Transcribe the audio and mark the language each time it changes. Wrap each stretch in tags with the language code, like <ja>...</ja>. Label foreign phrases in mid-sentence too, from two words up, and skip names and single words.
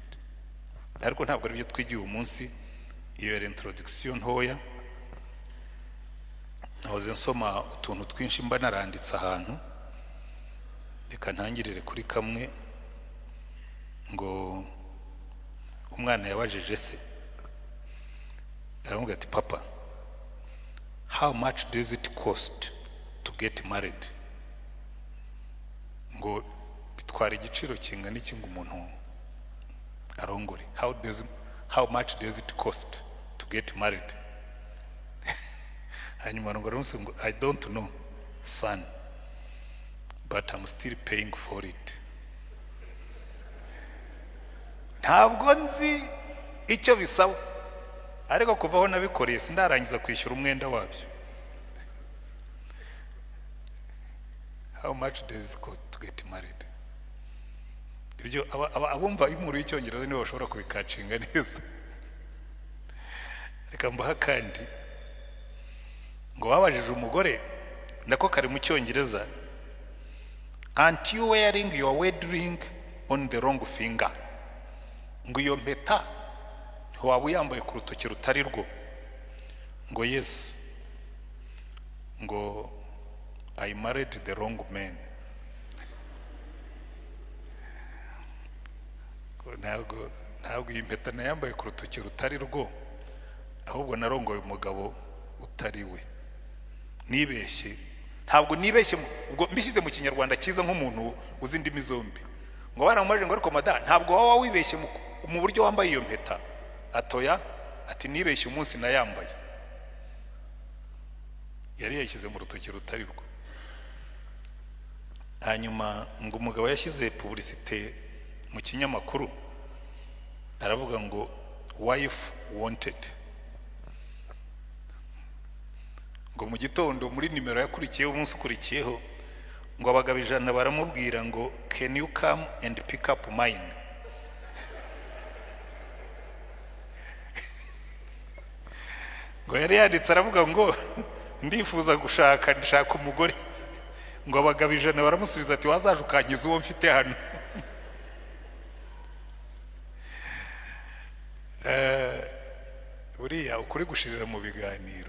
<rw>Ariko ntabwo ari byo twigiye umunsi. Iyo yari introduction ntoya, nahoze nsoma utuntu twinshi mba naranditse ahantu. Reka ntangirire kuri kamwe ngo umwana yabajije se, aramubwira ati papa,</rw> <en>how much does it cost to get married?</en> <rw>Ngo bitwara igiciro kingana iki ngo umuntu arongore?</rw> <en>How much does it cost to get married?</en> <rw>Hanyuma ngo aramusubiza ngo</rw> <en>I don't know son, but I'm still paying for it.</en> <rw>Ntabwo nzi icyo bisaba, ariko kuva aho nabikoreye sindarangiza kwishyura umwenda wabyo.</rw> <en>How much does it cost to get married?</en> <rw>Ibyo abumva inkuru y'icyongereza nibo bashobora kubikacinga neza. Reka mbaha kandi ngo babajije umugore, nako kari mu cyongereza,</rw> <en>aren't you wearing your wedding ring on the wrong finger?</en> <rw>Ngo iyo mpeta ntiwaba uyambaye ku rutoki rutari rwo? Ngo yes.</rw> <en>Ngo I married the wrong man.</en> <rw>Ntabwo iyi mpeta nayambaye ku rutoki rutari rwo, ahubwo narongoye umugabo utari we. Nibeshye, ntabwo nibeshye, ubwo mbishyize mu kinyarwanda cyiza nk'umuntu uzi indimi zombi. Ngo baramubajije ngo ariko mada, ntabwo waba wibeshye mu buryo wambaye iyo mpeta? Atoya, ati nibeshye umunsi nayambaye. Yari yashyize mu rutoki rutari rwo. Hanyuma ngo umugabo yashyize publicité mu kinyamakuru, aravuga ngo</rw> <en>wife wanted.</en> <rw>Ngo mu gitondo muri nimero yakurikiyeho umunsi ukurikiyeho, ngo abagabo 100 baramubwira ngo</rw> <en>can you come and pick up mine?</en> <rw>Ngo yari yanditse aravuga ngo ndifuza ndashaka umugore. Ngo abagabo 100 baramusubiza ati wazaje ukankiza uwo mfite hano. Buriya ukuri gushirira mu biganiro.</rw>